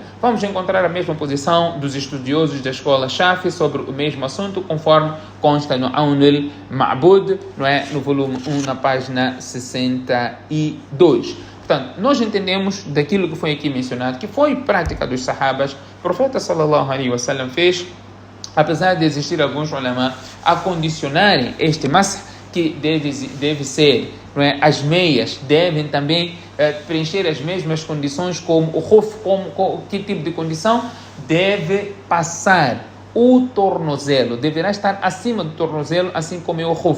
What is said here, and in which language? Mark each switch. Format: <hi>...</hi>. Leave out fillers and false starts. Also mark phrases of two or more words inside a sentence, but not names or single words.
<pt>Vamos encontrar a mesma posição dos estudiosos da escola Shafi sobre o mesmo assunto, conforme consta no Awn al-Ma'bud, não é? No volume 1, na página 62. Portanto, nós entendemos daquilo que foi aqui mencionado, que foi prática dos sahabas. O profeta</pt> <ar>صلى الله عليه وسلم</ar> <pt>fez, apesar de existir alguns ulama a condicionarem este masah, que deve ser, não é? As meias devem também preencher as mesmas condições como o khuf. Que tipo de condição? Deve passar o tornozelo, deverá estar acima do tornozelo, assim como é o khuf.</pt>